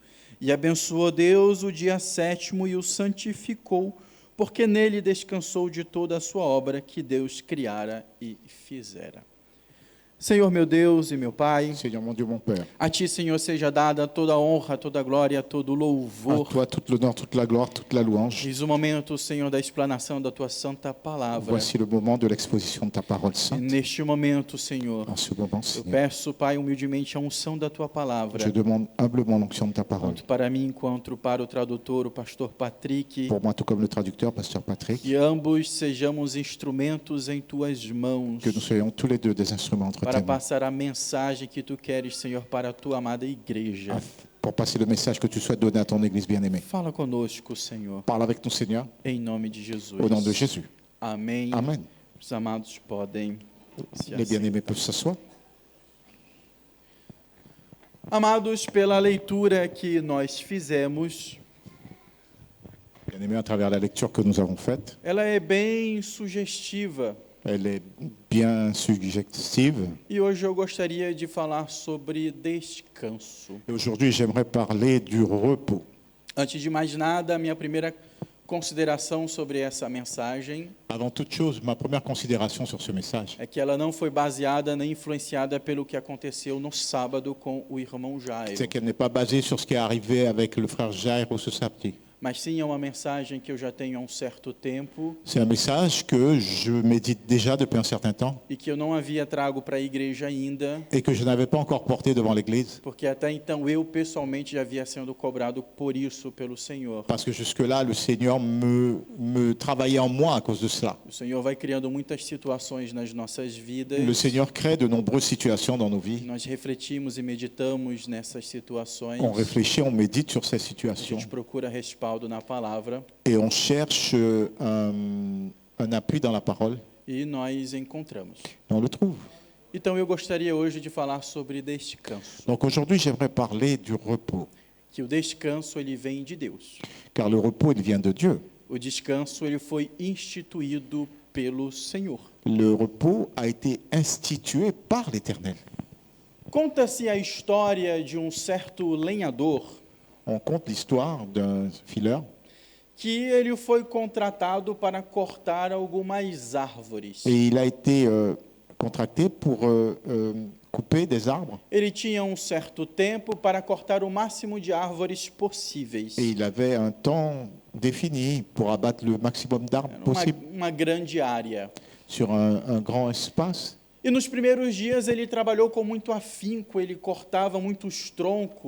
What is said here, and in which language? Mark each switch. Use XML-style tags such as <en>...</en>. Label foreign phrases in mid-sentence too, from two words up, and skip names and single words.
<pt>E abençoou Deus o dia 7º e o santificou, porque nele descansou de toda a sua obra que Deus criara e fizera. Senhor meu Deus e meu Pai,</pt> <fr>Seigneur mon Dieu, mon Père,</fr> <pt>a Ti, Senhor, seja dada toda a honra, toda a glória, todo o</pt> <fr>à</fr> <pt>louvor.</pt> <fr>toi toute l'honneur, toute la gloire, toute la louange.</fr> <pt>Diz o momento, Senhor, da explanação da Tua santa palavra.</pt> <fr>Voici le moment de l'exposition de ta parole</fr> <pt>E</pt> <fr>sainte.</fr> <pt>neste momento, Senhor,</pt> <fr>En ce moment,</fr> <pt>eu</pt> <fr>Seigneur,</fr> <pt>peço, Pai, humildemente a unção da Tua palavra,</pt> <fr>je demande humblement l'onction de ta parole.</fr> <pt>tanto para mim quanto para o tradutor, o pastor Patrick,</pt> <fr>Pour moi, tout comme le traducteur, pasteur Patrick,</fr> <pt>que ambos sejamos instrumentos em Tuas mãos,</pt> <fr>que nous soyons tous les deux des instruments entre</fr> <pt>para</pt> <fr>tes mains,</fr> <pt>passar a mensagem que Tu queres, Senhor, para a Tua amada igreja.</pt> <fr>pour passer le message que tu souhaites donner à ton Église bien-aimée.</fr> <pt>Fala conosco, Senhor,</pt> <fr>Parle avec ton Seigneur,</fr> <pt>em nome de Jesus.</pt> <fr>au nom de Jésus.</fr> <pt>Amém.</pt> <fr>Amen.</fr> <pt>Os amados podem se</pt> <fr>Les</fr> <pt>assentar.</pt> <fr>bien-aimés peuvent s'asseoir.</fr> <pt>Amados, pela leitura que nós fizemos,</pt> <fr>Bien-aimés, à travers la lecture que nous avons faite,</fr> <pt>ela é bem sugestiva.</pt> <fr>elle est bien subjective.</fr> <pt>E hoje eu gostaria de falar sobre descanso.</pt> <fr>Et aujourd'hui, j'aimerais parler du repos.</fr> <pt>Antes de mais nada, a minha primeira consideração sobre essa mensagem</pt> <fr>Avant toute chose, ma première considération sur ce message,</fr> <pt>é que ela não foi baseada nem influenciada pelo que aconteceu no sábado com o irmão Jairo,</pt> <fr>c'est qu'elle n'est pas basée sur ce qui est arrivé avec le frère Jairo ce samedi.</fr> <pt>mas sim é uma mensagem que eu já tenho há um certo tempo</pt> <fr>C'est un message que je médite déjà depuis un certain temps</fr> <pt>e que eu não havia trago para a igreja ainda,</pt> <fr>et que je n'avais pas encore porté devant l'Église,</fr> <pt>porque até então eu pessoalmente já havia sendo cobrado por isso pelo Senhor.</pt> <fr>parce que jusque-là, le Seigneur me travaillait en moi à cause de cela.</fr> <pt>O Senhor vai criando muitas situações nas nossas vidas.</pt> <fr>Le Seigneur crée de nombreuses situations dans nos vies.</fr> <pt>Nós refletimos e meditamos nessas situações.</pt> <fr>On réfléchit, on médite sur ces</fr> <pt>A</pt> <fr>situations</fr> <pt>gente procura respaldo na palavra</pt> <fr>et on cherche un appui dans la parole</fr> <pt>e nós encontramos.</pt> <fr>et on le trouve.</fr> <pt>Então eu gostaria hoje de falar sobre descanso.</pt> <fr>Donc aujourd'hui, j'aimerais parler du repos,</fr> <pt>Que o descanso ele vem de Deus.</pt> <fr>car le repos, il vient de Dieu.</fr> <pt>O descanso ele foi instituído pelo Senhor.</pt> <fr>Le repos a été institué par l'Éternel.</fr> <pt>Conta-se a história de um certo lenhador</pt> <fr>On compte l'histoire d'un fileur</fr> <pt>que ele foi contratado para cortar algumas árvores.</pt> <fr>et il a été contracté pour couper des arbres</fr> <pt>Ele tinha um certo tempo para cortar o máximo de árvores possíveis.</pt> <fr>et il avait un temps défini pour abattre le maximum d'arbres</fr> <pt>Era</pt> <fr>possible</fr> <pt>uma grande área.</pt> <fr>sur un grand espace.</fr> <pt>E nos primeiros dias ele trabalhou com muito afinco, ele cortava muitos troncos,</pt>